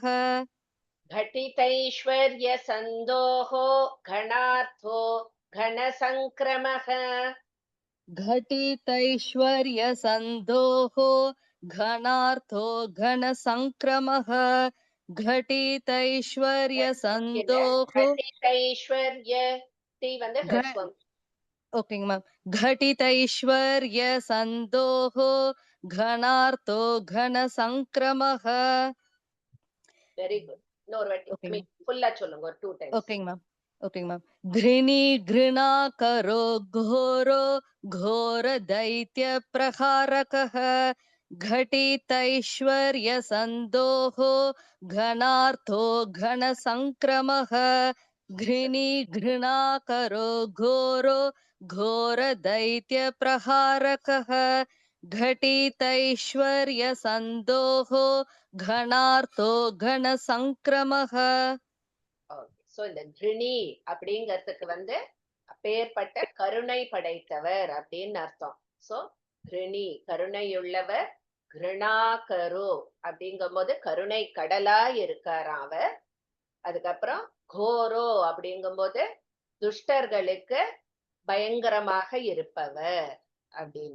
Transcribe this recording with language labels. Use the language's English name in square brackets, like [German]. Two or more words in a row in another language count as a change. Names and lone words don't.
[Sanskrit] घटितैश्वर्य सन्दोहो घनार्थो घन संक्रमः घटितैश्वर्य सन्दोहो घनार्थो घन संक्रमः घटितैश्वर्य सन्दोहो [Tamil] घटितैश्वर्य टी வந்து ஹ்ரஸ்வம் [English] okay ma'am [Sanskrit] घटितैश्वर्य सन्दोहो घनार्थो घन संक्रमः [English] very good [Tamil] இன்னொரு வாட்டி [English] Okay, I mean [Tamil] ஃபுல்லா சொல்லுங்க ஒரு 2 டைம்ஸ் [English] okay ma'am [Sanskrit] घृणी घृणाकरो घोरो घोर दैत्य प्रहारकः घटितैश्वर्य सन्दोहो घनार्थो घन संक्रमः घृणी घृणाकरो घोरो घोर दैत्य प्रहारकः घटितैश्वर्यसन्दोहो घनार्थो घनसङ्क्रमः [Tamil] சோ இந்த கிருணி அப்படிங்கிறதுக்கு வந்து அப்பேற்பட்ட கருணை படைத்தவர் அப்படின்னு அர்த்தம். சோ கிருணி கருணையுள்ளவர், கிருணாகரு அப்படிங்கும் போது கருணை கடலா இருக்காராம் அவர். அதுக்கப்புறம் கோரோ அப்படிங்கும் போது துஷ்டர்களுக்கு பயங்கரமாக இருப்பவர் அப்படின்னு.